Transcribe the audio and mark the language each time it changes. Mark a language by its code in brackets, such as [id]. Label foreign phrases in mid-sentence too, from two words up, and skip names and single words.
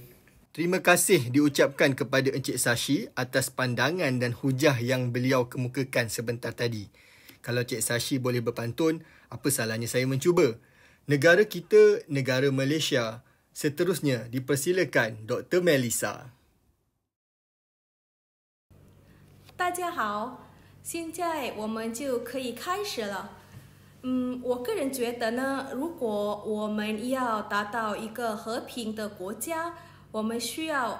[ms] Terima kasih diucapkan kepada Encik Sashi atas pandangan dan hujah yang beliau kemukakan sebentar tadi. Kalau Encik Sashi boleh berpantun, apa salahnya saya mencuba? Negara kita, negara Malaysia. Seterusnya dipersilakan Dr. Melissa. [zh] 大家好，现在我们就可以开始了。我个人觉得呢，如果我们要达到一个和平的国家，我们需要